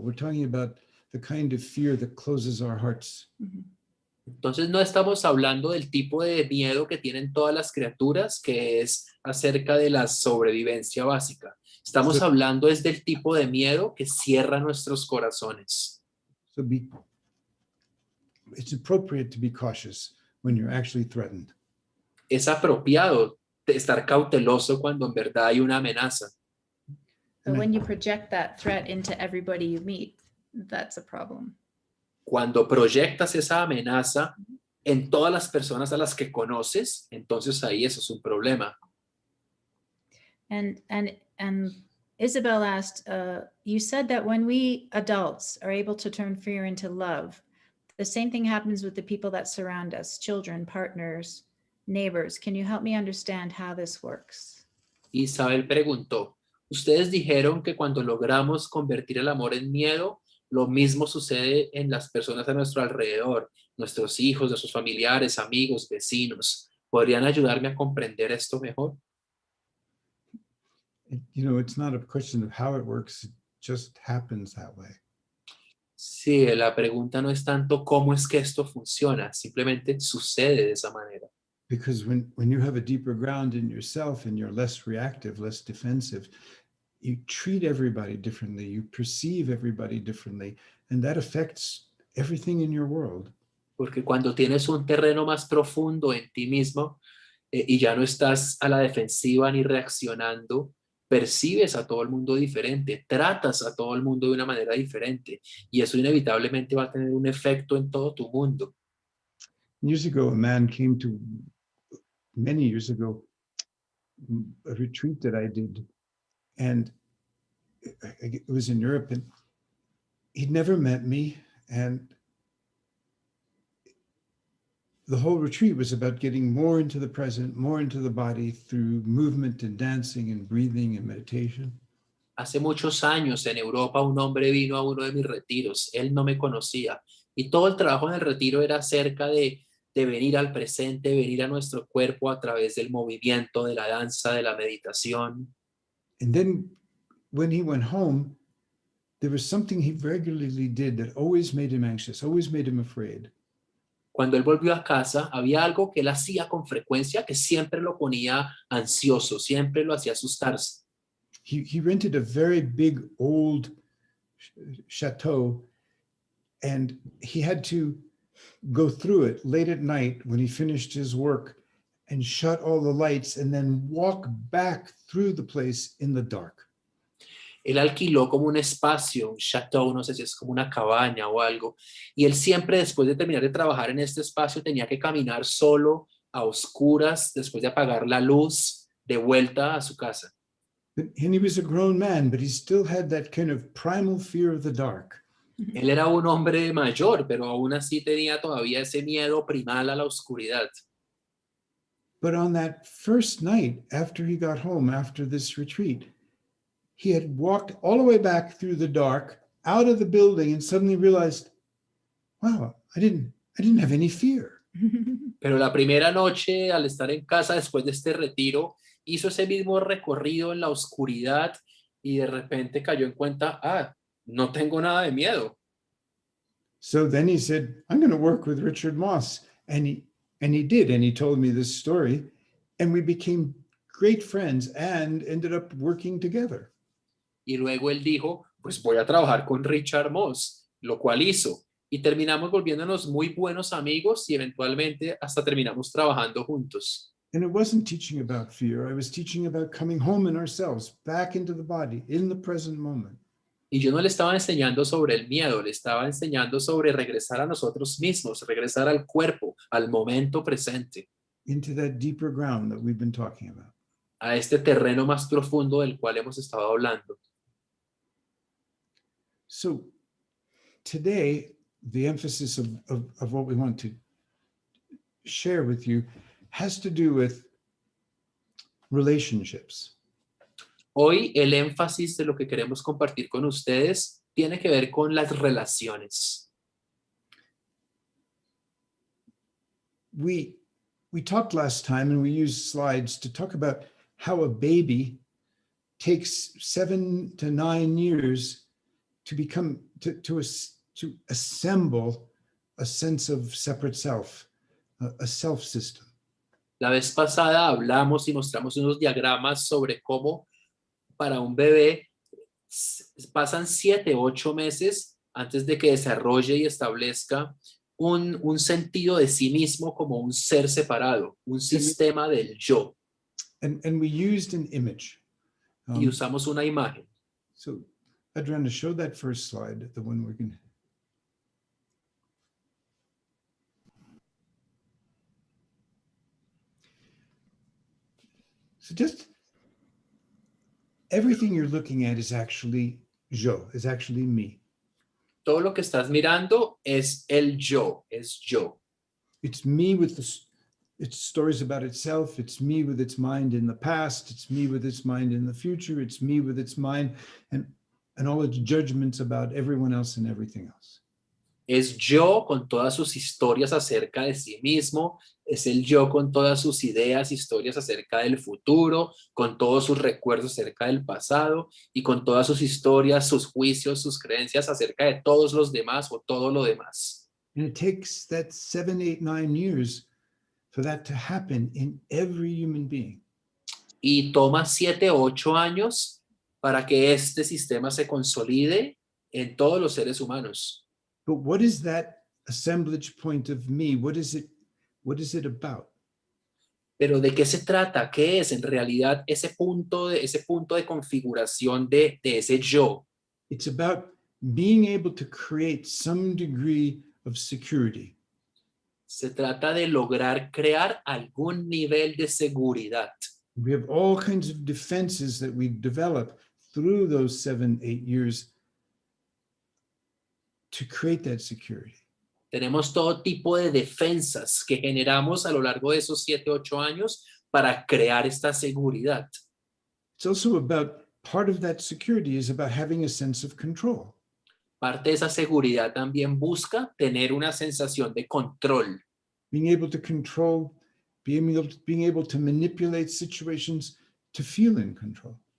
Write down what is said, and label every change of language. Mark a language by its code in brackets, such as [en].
[en] We're talking about the kind of fear that closes our hearts. [es] Entonces no estamos hablando del tipo de miedo que tienen todas las criaturas, que es acerca de la sobrevivencia básica. Estamos hablando es del tipo de miedo que cierra nuestros corazones. [en] So it's appropriate to be cautious when you're actually threatened. [es] Es apropiado estar cauteloso cuando en verdad hay una amenaza. [en] But when you project that threat into everybody you meet, that's a problem. [es] Cuando proyectas esa amenaza en todas las personas a las que conoces, entonces ahí eso es un problema. [en] And Isabel asked, you said that when we adults are able to turn fear into love, the same thing happens with the people that surround us, children, partners, neighbors. Can you help me understand how this works? [es] Isabel preguntó, ustedes dijeron que cuando logramos convertir el amor en miedo, lo mismo sucede en las personas a nuestro alrededor, nuestros hijos, nuestros familiares, amigos, vecinos. ¿Podrían ayudarme a comprender esto mejor? [en] You know, it's not a question of how it works, it just happens that way. [es] Sí, la pregunta no es tanto cómo es que esto funciona, simplemente sucede de esa manera. [en] Because when you have a deeper ground in yourself and you're less reactive, less defensive, you treat everybody differently, you perceive everybody differently, and that affects everything in your world. [es] Porque cuando tienes un terreno más profundo en ti mismo y ya no estás a la defensiva ni reaccionando, percibes a todo el mundo diferente, tratas a todo el mundo de una manera diferente y eso inevitablemente va a tener un efecto en todo tu mundo. [en] Years ago, a man came to, many years ago, a retreat that I did, and it was in Europe, and he'd never met me, and the whole retreat was about getting more into the present, more into the body through movement and dancing and breathing and meditation. [es] Hace muchos años en Europa un hombre vino a uno de mis retiros, él no me conocía y todo el trabajo en el retiro era acerca de venir al presente, venir a nuestro cuerpo a través del movimiento, de la danza, de la meditación. [en] And then when he went home, there was something he regularly did that always made him anxious, always made him afraid. [es] Cuando él volvió a casa, había algo que él hacía con frecuencia que siempre lo ponía ansioso, siempre lo hacía asustarse. [en] He rented a very big old chateau, and he had to go through it late at night when he finished his work and shut all the lights and then walk back through the place in the dark. [es] Él alquiló como un espacio, un chateau, no sé si es como una cabaña o algo, y él siempre después de terminar de trabajar en este espacio tenía que caminar solo a oscuras, después de apagar la luz, de vuelta a su casa. [en] And he was a grown man, but he still had that kind of primal fear of the dark. [es] Él era un hombre mayor, pero aún así tenía todavía ese miedo primal a la oscuridad. [en] But on that first night after he got home, after this retreat, he had walked all the way back through the dark, out of the building, and suddenly realized, wow, I didn't have any fear. [es] Pero la primera noche, al estar en casa después de este retiro, hizo ese mismo recorrido en la oscuridad y de repente cayó en cuenta, no tengo nada de miedo. [en] So then he said, I'm going to work with Richard Moss. And he did. And he told me this story. And we became great friends and ended up working together. [es] Y luego él dijo, pues voy a trabajar con Richard Moss, lo cual hizo. Y terminamos volviéndonos muy buenos amigos y eventualmente hasta terminamos trabajando juntos. [en] And it wasn't teaching about fear. I was teaching about coming home in ourselves, back into the body, in the present moment. [es] Y yo no le estaba enseñando sobre el miedo, le estaba enseñando sobre regresar a nosotros mismos, regresar al cuerpo, al momento presente, [en] Into that deeper ground that we've been talking about. [es] a este terreno más profundo del cual hemos estado hablando. [en] So today, the emphasis of what we want to share with you has to do with relationships. [es] Hoy el énfasis de lo que queremos compartir con ustedes tiene que ver con las relaciones. [en] We talked last time and we used slides to talk about how a baby takes 7 to 9 years to become to assemble a sense of separate self, a self system. [es] La vez pasada hablamos y mostramos unos diagramas sobre cómo para un bebé pasan 7, 8 meses antes de que desarrolle y establezca un sentido de sí mismo como un ser separado, un sistema del yo. [en] And we used an image. [es] Y usamos una imagen. [en] So Adriana, show that first slide, the one we're going to. So just everything you're looking at is actually yo, is actually me. [es] Todo lo que estás mirando es el yo, es yo. [en] It's me with its stories about itself. It's me with its mind in the past. It's me with its mind in the future. It's me with its mind and all its judgments about everyone else and everything else. [es] Es yo con todas sus historias acerca de sí mismo, es el yo con todas sus ideas, historias acerca del futuro, con todos sus recuerdos acerca del pasado y con todas sus historias, sus juicios, sus creencias acerca de todos los demás o todo lo demás. [en] And it takes that 7, 8, 9 years for that to happen in every human being. [es] Y toma 7, 8 años para que este sistema se consolide en todos los seres humanos. [en] But what is that assemblage point of me? What is it about? [es] Pero ¿de qué se trata? ¿Qué es en realidad ese punto de configuración de ese yo? [en] It's about being able to create some degree of security. [es] Se trata de lograr crear algún nivel de seguridad. [en] We have all kinds of defenses that we develop through those 7, 8 years to create that security. [es] Tenemos todo tipo de defensas que generamos a lo largo de esos 7, 8 años para crear esta seguridad. [en] It's also about part of that security is about having a sense of control. [es] Parte de esa seguridad también busca tener una sensación de control. [en] Being able to control, being able to manipulate situations to feel in control.